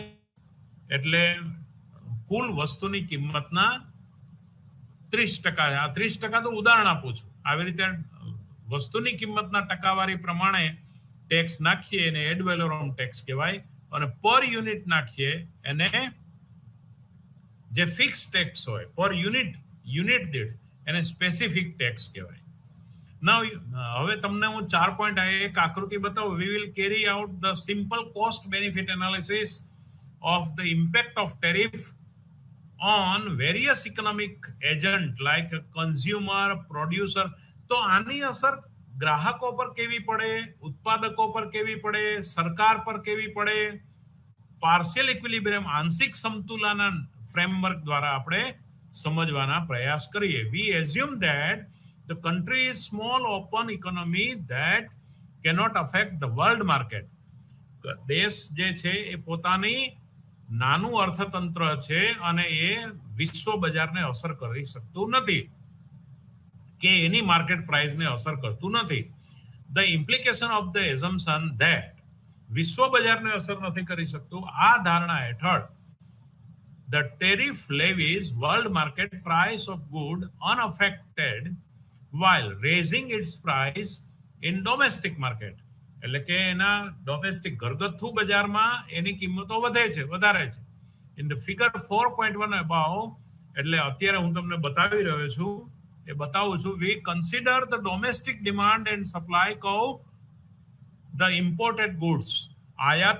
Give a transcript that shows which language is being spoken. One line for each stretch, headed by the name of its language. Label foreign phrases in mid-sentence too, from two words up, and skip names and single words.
Gujarati: એટલે કુલ વસ્તુની કિંમતના 30%, આ 30% તો ઉદાહરણ આપું છું, આવી રીતે વસ્તુની કિંમતના ટકાવારી પ્રમાણે ટેક્સ નાખીએ એને
English: ad valorem tax
Gujarati: કહેવાય અને
English: per unit
Gujarati: નાખીએ એને જે
English: fix tax
Gujarati: હોય
English: per unit
Gujarati: દીઠ એને
English: specific tax
Gujarati: કહેવાય. નાઉ હવે તમને હું 4 પોઈન્ટ એક આકૃતિ બતાવું.
English: We will carry out the simple cost benefit analysis of the impact of tariff on various economic agent like consumer, producer.
Gujarati: તો આની અસર ગ્રાહકો પર કેવી પડે, ઉત્પાદકો પર કેવી પડે, સરકાર પર કેવી પડે,
English: partial equilibrium
Gujarati: આંશિક સમતુલાના ફ્રેમવર્ક દ્વારા આપણે સમજવાના પ્રયાસ કરીએ.
English: We assume that the country is small open economy that cannot affect the world market.
Gujarati: દેશ જે છે એ પોતાની નાનું અર્થતંત્ર છે અને એ વિશ્વ બજારને અસર કરી શકતું નથી કે એની
English: market priceને
Gujarati: અસર કરતું નથી.
English: The implication of the assumption that
Gujarati: વિશ્વ બજારને અસર નથી કરી શકતું, આ ધારણા હેઠળ
English: the tariff levies world market price of good unaffected while raising its price in domestic market.
Gujarati: એટલે કે એના ડોમેસ્ટિક ઘરગથ્થુ બજારમાં એની કિંમતો વધારે છે.
English: In the figure 4.1 above,
Gujarati: એટલે અત્યારે હું તમને બતાવી રહ્યો છું, એ બતાવું છું.
English: We consider the domestic demand and supply curve the imported goods.